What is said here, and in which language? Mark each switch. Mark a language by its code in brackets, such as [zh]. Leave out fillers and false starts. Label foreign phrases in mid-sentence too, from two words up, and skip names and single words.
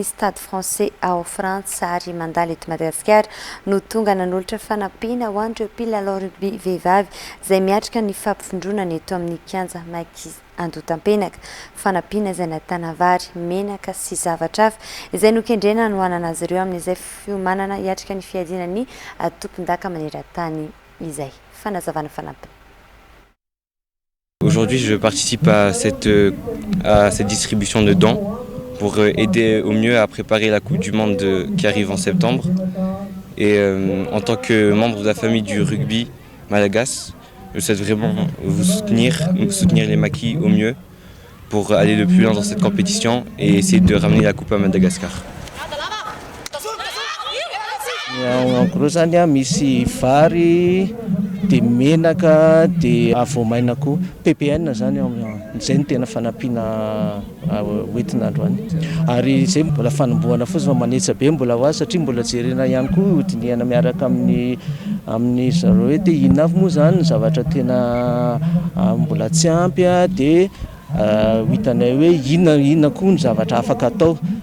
[mg] stade français ao France ary mandalo eto Madagasikara no tonga nanolotra fanampiana ho an'ireo mpilalao rugby vehivavy izay miatrika ny fampifindronana eto amin'ny kianja makisety andotam-penaka fanampiana izay natana vary menaka sy zavatra hafa izay nokendrena no anana azy ireo amin'izay fiomanana hiatrika ny fiadinany tompon-daka maneran-tany izay fanazavana fanampiny. [fr] Aujourd'hui, je participe à cette distribution de dons pour aider au mieux à préparer la Coupe du Monde qui arrive en septembre. Et en tant que membre de la famille du rugby malagasy, je souhaite vraiment vous soutenir les maquis au mieux pour aller le plus loin dans cette compétition et essayer de ramener la coupe à Madagascar. En gros [mg] zany misy vary de menaka de avoamaina koa PPN zany zay ny tena fanampiana hoentina androany ary zay mbola fanombohana fotsiny fa manetsa be mbola ho azy satria mbola jerena ihany koa hodiniana miaraka amin'ny zareo hoe te inona avy moa zany zavatra tena mbola tsy ampy de hitanay hoe inona koa ny zavatra afaka atao.